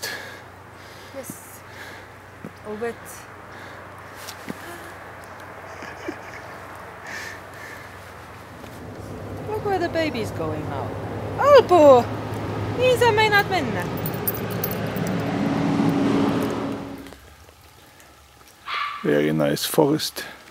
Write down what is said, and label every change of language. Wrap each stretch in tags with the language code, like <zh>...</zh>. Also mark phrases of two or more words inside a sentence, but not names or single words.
<en>Yes. All wet. Look where the baby's going now.</en> <fi>Alpo! Mihin sä meinaat mennä?</fi> <en>Very nice forest.</en>